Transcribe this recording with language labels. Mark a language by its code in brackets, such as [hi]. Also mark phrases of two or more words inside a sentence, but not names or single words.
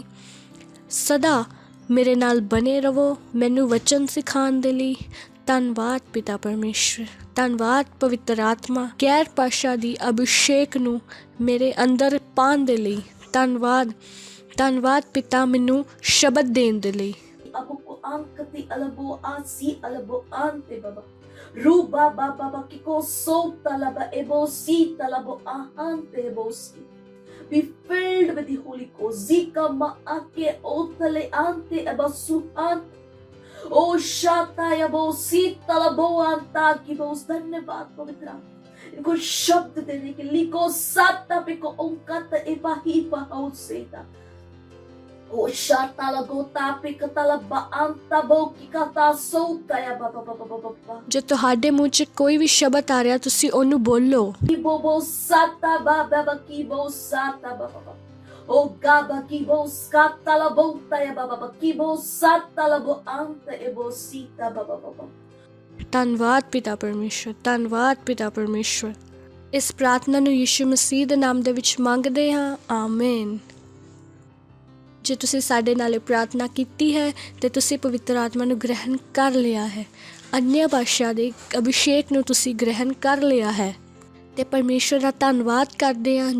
[pa] ਸਦਾ ਮੇਰੇ ਨਾਲ ਬਣੇ ਰਹੋ, ਮੈਨੂੰ ਵਚਨ ਸਿਖਾਉਣ ਦੇ ਲਈ। ਧੰਨਵਾਦ ਪਿਤਾ ਪਰਮੇਸ਼ਵਰ, ਧੰਨਵਾਦ ਪਵਿੱਤਰ ਆਤਮਾ, ਗੈਰ ਭਾਸ਼ਾ ਦੀ ਅਭਿਸ਼ੇਕ ਨੂੰ ਮੇਰੇ ਅੰਦਰ ਪਾਉਣ ਦੇ ਲਈ। ਧੰਨਵਾਦ, ਧੰਨਵਾਦ ਪਿਤਾ, ਮੈਨੂੰ ਸ਼ਬਦ ਦੇਣ ਦੇ ਲਈ। Ankati alabo asi alabo ante baba ruba baba kiko sota laba ebo si talabo ahante ebo si. [en] Be filled with the Holy Ghost. Zika ma ake otale ante eba suhan. O shata yabo si talabo anta ki bos. [hi] धन्यवाद पवित्र इनको शब्द देने के लिए को साता पे को ओंकाता एबा ही पाओ सेता। O shatala gota pikatala baanta boki kata sota ya baba baba baba। [pa] ਜੇ ਤੁਹਾਡੇ ਮੂੰਹ 'ਚ ਕੋਈ ਵੀ ਸ਼ਬਦ ਆ ਰਿਹਾ ਤੁਸੀਂ ਉਹਨੂੰ ਬੋਲੋ। Kibo sata baba kibo sata baba। O gaba kibo skata la bota ya baba kibo sata la bo anta ebo sita baba baba। ਧੰਨਵਾਦ ਪਿਤਾ ਪਰਮੇਸ਼ਵਰ, ਧੰਨਵਾਦ ਪਿਤਾ ਪਰਮੇਸ਼ਵਰ। ਇਸ ਪ੍ਰਾਰਥਨਾ ਨੂੰ ਯਿਸੂ ਮਸੀਹ ਦੇ ਨਾਮ ਦੇ ਵਿੱਚ ਮੰਗਦੇ ਹਾਂ, ਆਮੀਨ। ਜੇ ਤੁਸੀਂ ਸਾਡੇ ਨਾਲ ਇਹ ਪ੍ਰਾਰਥਨਾ ਕੀਤੀ ਹੈ ਅਤੇ ਤੁਸੀਂ ਪਵਿੱਤਰ ਆਤਮਾ ਨੂੰ ਗ੍ਰਹਿਣ ਕਰ ਲਿਆ ਹੈ, ਅਨਿਆ ਭਾਸ਼ਾ ਦੇ ਅਭਿਸ਼ੇਕ ਨੂੰ ਤੁਸੀਂ ਗ੍ਰਹਿਣ ਕਰ ਲਿਆ ਹੈ, ਅਤੇ ਪਰਮੇਸ਼ਵਰ ਦਾ ਧੰਨਵਾਦ ਕਰਦੇ ਹਾਂ।